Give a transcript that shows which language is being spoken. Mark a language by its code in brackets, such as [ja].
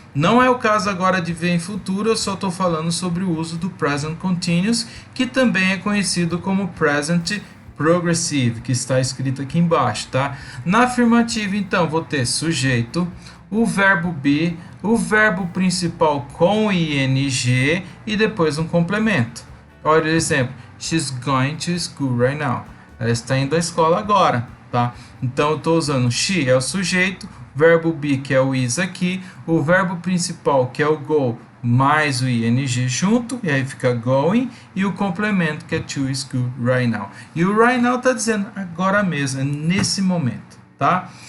[pt] Não é o caso agora de ver em futuro, eu só estou falando sobre o uso do present continuous, que também é conhecido como present progressive, que está escrito aqui embaixo, tá? Na afirmativa, então, vou ter sujeito, o verbo be, o verbo principal com ing e depois um complemento. Olha o exemplo, [en] she's going to school right now. [pt] Ela está indo à escola agora, tá? Então, eu estou usando she, é o sujeito, verbo be, que é o is aqui, o verbo principal, que é o go, mais o ing junto, e aí fica going, e o complemento que é [en] to school right now. [pt] E o [en] right now [pt] está dizendo agora mesmo, é nesse momento, tá?